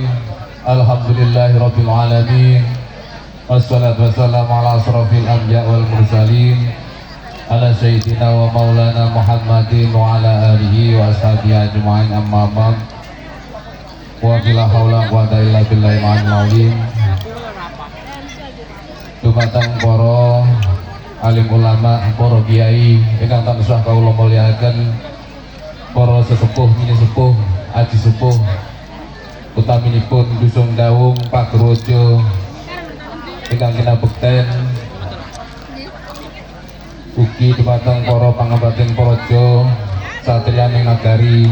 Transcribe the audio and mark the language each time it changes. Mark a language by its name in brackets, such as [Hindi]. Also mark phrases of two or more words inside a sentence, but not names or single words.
[Arabic] الحمد لله رب العالمين والصلاة والسلام على أشرف الأنبياء والمرسلين على سيدنا ومولانا محمد وعلى آله وأصحابه أجمعين أما بعد. ولا حول ولا قوة إلا بالله العظيم. [Javanese] Dumateng para alim ulama, para kiai ingkang tansah kawula mulyakaken, para sesepuh, mini sepuh, aji sepuh, utaminipun Dusun Dawung Pagerwojo ingkang kinabekten, ugi dumateng para pangabating praja satriyaning nagari